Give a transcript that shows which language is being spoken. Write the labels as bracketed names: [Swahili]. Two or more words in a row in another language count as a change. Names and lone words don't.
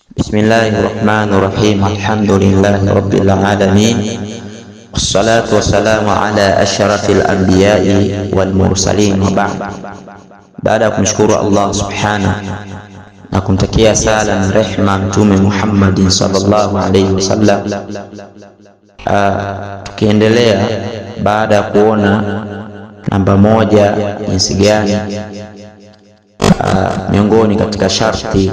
[Arabic] بسم الله الرحمن الرحيم الحمد لله رب العالمين. والصلاة والسلام على أشرف الأنبياء والمرسلين وبعد. [Swahili] Baada ya kumshukuru Allah subhanahu na kumtakia sala na rehma Mtume Muhammadin [Arabic] صلى الله عليه وسلم, [Swahili] tukiendelea baada ya kuona namba moja jinsi gani miongoni katika sharti